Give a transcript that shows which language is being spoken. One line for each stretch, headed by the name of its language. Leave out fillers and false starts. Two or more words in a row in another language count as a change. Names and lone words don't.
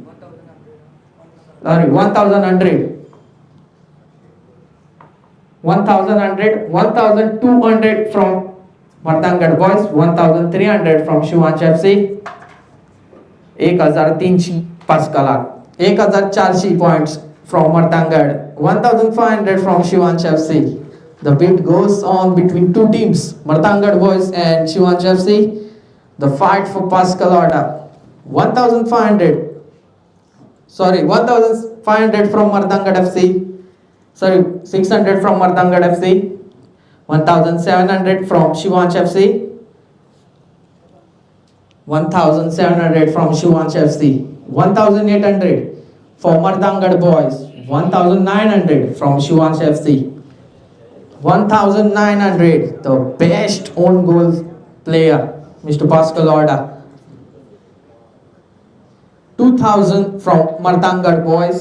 English: 1100 1200 from Martangad boys 1300 from Shivansh FC 1300 Pascalak 1400 points from Martangad 1500 from Shivansh FC the bid goes on between two teams Martangad boys and Shivansh FC the fight for Pascal Orda 1500 from Martangad FC 600 from Martangad FC 1700 from Shivansh FC 1700 from Shivansh FC 1800 for Martangad boys 1900 from Shivansh FC 1900, the best own goal player, Mr. Pascal Orda. 2000 from Martangad boys.